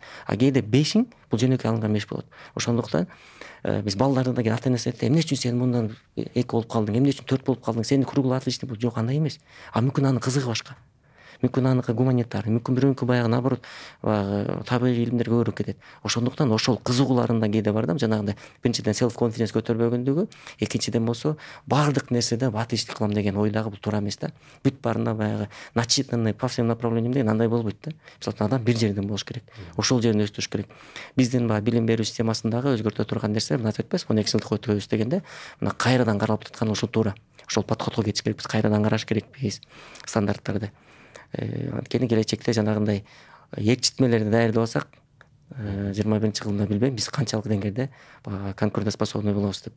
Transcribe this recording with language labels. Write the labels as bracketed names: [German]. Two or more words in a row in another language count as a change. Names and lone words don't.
[Kyrgyz] А кээде 5-иң бул жөнөкөй алынган 5 болот. Ошондуктан биз балдарды да ата энеси айтты, эмне үчүн сен мындан 2 болуп калдың, эмне үчүн 4 болуп калдың, сени [Russian] круглый отличник, [Kyrgyz] бул жок, андай эмес. А мүмкүн анын кызыгы башка. Мүмкүн аныкы гуманитарий, мүмкүн бирөөнүкү баягы наоборот табигый илимдерге көбүрөөк кетет. Ошондуктан ошол кызыгууларында кээде бар да, жанагындай биринчиден [English] self confidence [Kyrgyz] көтөрбөгөндүгү, экинчиден болсо баардык нерседе отличник кылам деген ойдагы бул туура эмес да. Бүт баарында баягы [Russian] начитанный по всем направлениям [Kyrgyz] деген андай болбойт да. Мисалы үчүн адам бир жерден болуш керек. Ошол жерин өстүрүш керек. Биздин баягы билим берүү системасындагы өзгөртө турган нерсе, мына айтып атпайсызбы, 12 жылдык өтөбүз дегенде, мына кайрадан каралып жаткан ошол туура. Ошол подходко кетиш керекпиз, кайрадан караш керекпиз стандарттарды. Анткени келечекте жанагындай ээрчитмелерди даярдап алсак, 21-жылда билбейм биз канчалык деңгээлде конкурентоспособный болобуз деп.